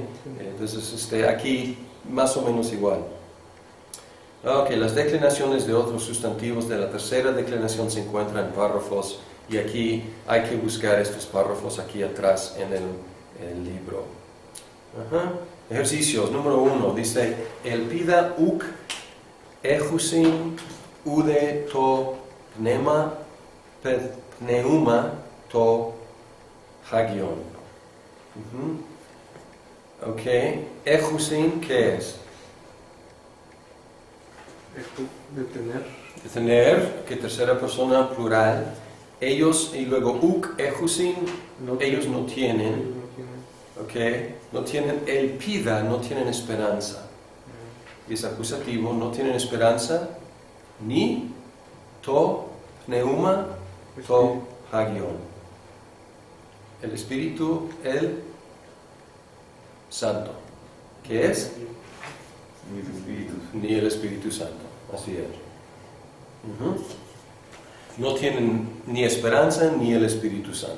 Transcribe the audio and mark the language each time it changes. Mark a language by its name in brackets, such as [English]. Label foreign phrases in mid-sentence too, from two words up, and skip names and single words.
[Spanish] Entonces aquí más o menos igual. Ok, las declinaciones de otros sustantivos de la tercera declinación se encuentran en párrafos. Y aquí hay que buscar estos párrafos aquí atrás en el libro. Ejercicios. Número 1. Dice, [Greek] ἐλπίδα οὐκ ἔχουσιν οὐδὲ τὸ πνεῦμα πνεῦμα τὸ ἅγιον. [Spanish] Ok. Ejusin, ¿qué es? De tener, que tercera persona plural. Ellos, y luego [Greek] οὐκ ἔχουσιν, [Spanish] ellos no tienen, okay, no tienen elpida, no tienen esperanza. Y es acusativo, no tienen esperanza, ni [Greek] τὸ πνεῦμα τὸ ἅγιον. [Spanish] El Espíritu, el Santo. ¿Qué es? Ni el Espíritu Santo, así es. No tienen ni esperanza ni el Espíritu Santo.